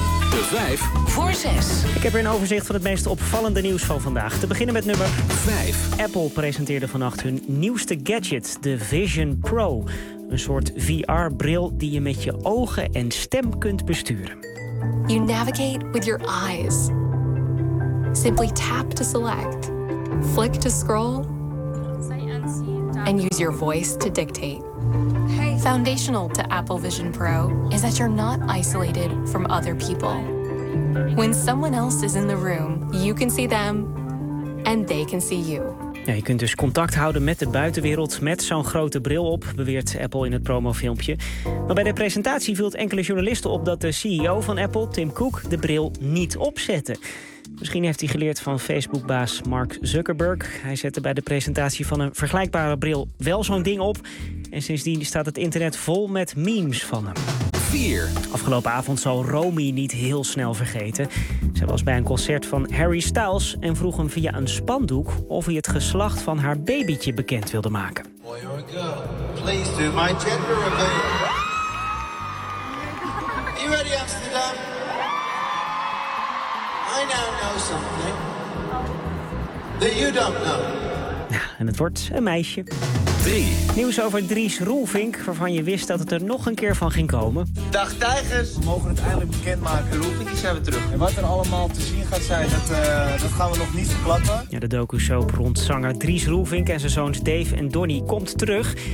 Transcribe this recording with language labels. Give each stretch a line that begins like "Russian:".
Dutch: De 5 voor 6. Ik heb weer een overzicht van het meest opvallende nieuws van vandaag. Te beginnen met nummer 5. Apple presenteerde vannacht hun nieuwste gadget, de Vision Pro. Een soort VR-bril die je met je ogen en stem kunt besturen.
English: You navigate with your eyes. Simply tap to select. Flick to scroll. And use your voice to dictate. Foundational to Apple Vision Pro is that you're not isolated from other people. When someone else is in the room, you can see them and they can see you.
Dutch: Ja, je kunt dus contact houden met de buitenwereld met zo'n grote bril op, beweert Apple in het promofilmpje. Maar bij de presentatie viel het enkele journalisten op dat de CEO van Apple, Tim Cook, de bril niet opzette. Misschien heeft hij geleerd van Facebook-baas Mark Zuckerberg. Hij zette bij de presentatie van een vergelijkbare bril wel zo'n ding op. En sindsdien staat het internet vol met memes van hem. 4. Afgelopen avond zal Romy niet heel snel vergeten. Zij was bij een concert van Harry Styles en vroeg hem via een spandoek of hij het geslacht van haar babytje bekend wilde maken.
English: Boy or girl, please do my gender reveal. Are you ready, Amsterdam? I now know something that you don't know.
Dutch: Ja, en het wordt een meisje. 3. Nieuws over Dries Roelvink, waarvan je wist dat het er nog een keer van ging komen. Dag tijgers! We mogen het eindelijk bekendmaken. Roelvink, zijn we terug. En wat er allemaal te zien gaat zijn, dat gaan we nog niet verklappen. Ja, de docu-soap rond zanger Dries Roelvink en zijn zoons Dave en Donnie komt terug.